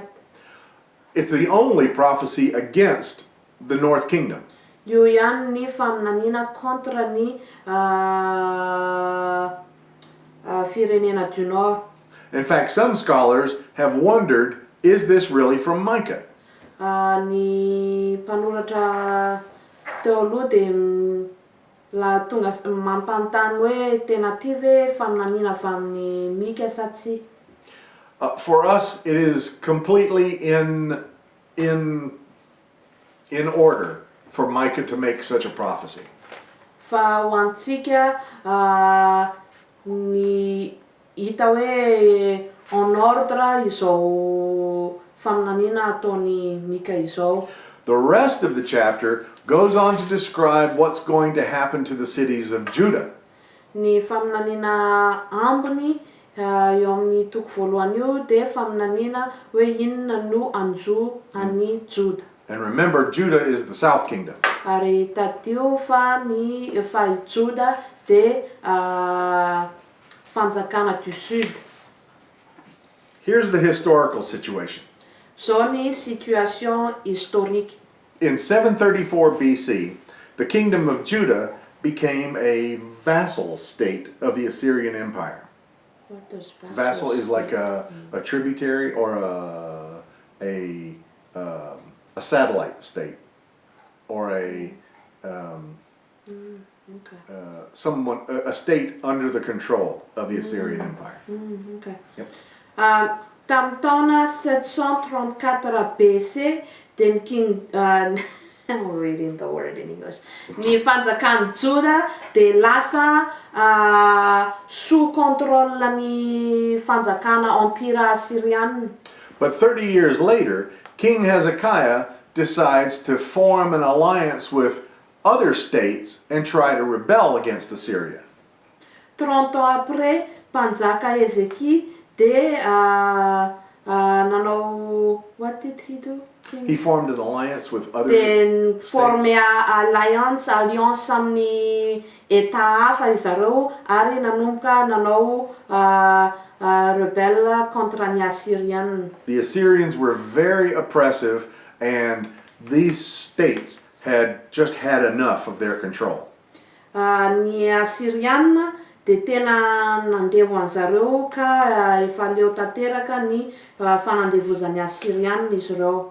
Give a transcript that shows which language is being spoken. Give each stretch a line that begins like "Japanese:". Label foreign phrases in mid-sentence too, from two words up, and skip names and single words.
English: It's the only prophecy against the north kingdom.
Malagasy: Io ihany ny faminaniana contre ny firenena
French: du Nord.
English: In fact, some scholars have wondered, is this really from Micah?
Malagasy: Ny mpanoratra teoloha de la tonga mampanontany hoe tena ty ve faminaniana avy amin'ny Mika sa tsy?
English: For us, it is completely in order for Micah to make such a prophecy.
Malagasy: Fa ho antsika ny hita hoe
French: en ordre
Malagasy: izao faminaniana ataony Mika izao.
English: The rest of the chapter goes on to describe what's going to happen to the cities of Judah.
Malagasy: Ny faminaniana ambiny eo amin'ny toko voalohany io de faminaniana hoe inona no anjo any Juda.
English: And remember, Judah is the south kingdom.
Malagasy: Ary tadio fa Juda de fanjakana
French: du sud.
English: Here's the historical situation.
Malagasy: Zao ny
French: situation historique.
English: In 734 BC, the kingdom of Judah became a vassal state of the Assyrian Empire. What does Vassal is like a tributary or a satellite state, or a a state under the control of the Assyrian Empire. Okay. Yep.
Malagasy: Tamin'ny taona
English: 734 BC, then King I'm reading the word in English.
Malagasy: Ny fanjakan'i Juda de lasa
French: sous contrôle-
Malagasy: ny fanjakana Empira Assyrian.
English: But 30 years later, King Hezekiah decides to form an alliance with other states and try to rebel against Assyria.
French: 30 ans après,
Malagasy: mpanjaka Ezekie de nanao,
English: what did he do? He formed an alliance with other Then states.
French: forme alliance
Malagasy: amin'ny état hafa izareo ary nanomboka nanao
French: rebelle contre
Malagasy: ny Assyrian.
English: The Assyrians were very oppressive, and these states had just had enough of their control.
Malagasy: Ny Assyrian de tena nandevo an'zareo ka efa leo tanteraka ny fanandevozan'ny Assyrian izy ireo.